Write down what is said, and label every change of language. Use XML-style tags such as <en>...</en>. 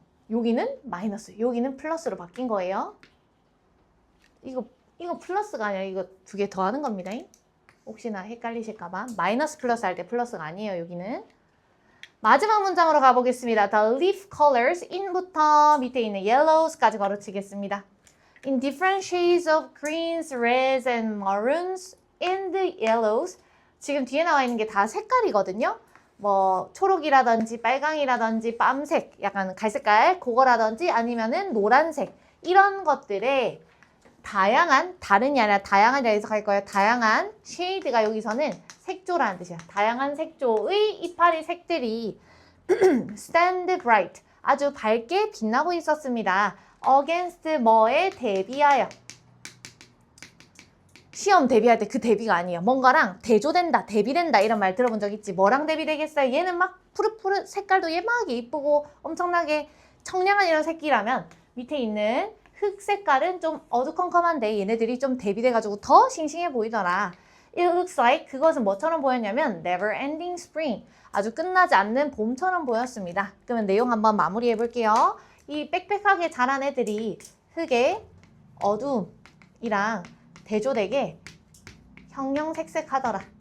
<ko>여기는 마이너스, 여기는 플러스로 바뀐 거예요. 이거 플러스가 아니라 이거 두 개 더하는 겁니다. 혹시나 헷갈리실까봐. 마이너스 플러스 할 때 플러스가 아니에요, 여기는. 마지막 문장으로 가보겠습니다.</ko> <en>The leaf colors,</en> <ko>in부터 밑에 있는 yellows까지 가르치겠습니다.</ko> <en>In different shades of greens, reds, and maroons, in the yellows.</en> <ko>지금 뒤에 나와 있는 게 다 색깔이거든요. 뭐 초록이라든지 빨강이라든지 빰색, 약간 갈색깔 그거라든지 아니면은 노란색 이런 것들의 다양한, 다른이 아니라 다양한이라 해석할 거예요. 다양한 쉐이드가 여기서는 색조라는 뜻이야. 다양한 색조의 이파리 색들이</ko> <en>stand bright,</en> <ko>아주 밝게 빛나고 있었습니다. against 뭐에 대비하여. 시험 대비할 때 그 대비가 아니에요. 뭔가랑 대조된다, 대비된다 이런 말 들어본 적 있지. 뭐랑 대비되겠어요? 얘는 막 푸릇푸릇 색깔도 예쁘게 이쁘고 엄청나게 청량한 이런 색이라면 밑에 있는 흑 색깔은 좀 어두컴컴한데 얘네들이 좀 대비돼가지고 더 싱싱해 보이더라.</ko> <en>It looks like</en> <ko>그것은 뭐처럼 보였냐면</ko> <en>never ending spring.</en> <ko>아주 끝나지 않는 봄처럼 보였습니다. 그러면 내용 한번 마무리해 볼게요. 이 빽빽하게 자란 애들이 흙의 어두움이랑 대조되게 형형색색하더라.</ko>